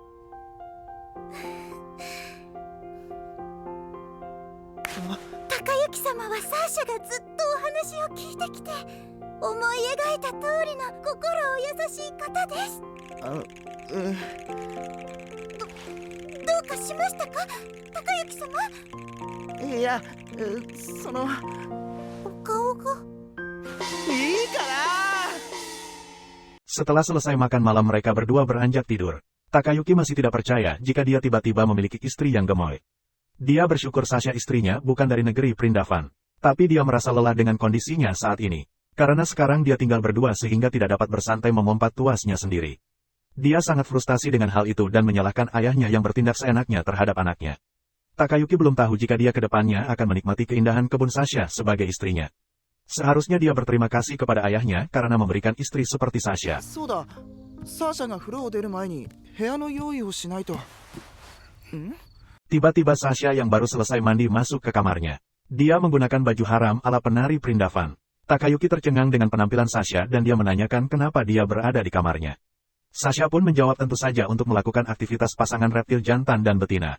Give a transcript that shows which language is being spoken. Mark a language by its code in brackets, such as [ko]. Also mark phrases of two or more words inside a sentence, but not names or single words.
[ja] 高雪様はサーシャがずっとお話を聞いてきて、思い描いた通りの心お優しい方です。どうかしましたか、高雪様？いや、そのお顔が。いいから。 [id] Setelah selesai makan malam mereka berdua beranjak tidur. Takayuki masih tidak percaya jika dia tiba-tiba memiliki istri yang gemoy. Dia bersyukur Sasha istrinya bukan dari negeri Prindavan. Tapi dia merasa lelah dengan kondisinya saat ini. Karena sekarang dia tinggal berdua sehingga tidak dapat bersantai memompat tuasnya sendiri. Dia sangat frustasi dengan hal itu dan menyalahkan ayahnya yang bertindak seenaknya terhadap anaknya. Takayuki belum tahu jika dia ke depannya akan menikmati keindahan kebun Sasha sebagai istrinya. Seharusnya dia berterima kasih kepada ayahnya karena memberikan istri seperti Sasha. [ja] そうだ、サーシャが風呂を出る前に部屋の用意をしないと。 [id] Tiba-tiba Sasha yang baru selesai mandi masuk ke kamarnya. Dia menggunakan baju haram ala penari Prindavan. Takayuki tercengang dengan penampilan Sasha dan dia menanyakan kenapa dia berada di kamarnya. Sasha pun menjawab tentu saja untuk melakukan aktivitas pasangan reptil jantan dan betina.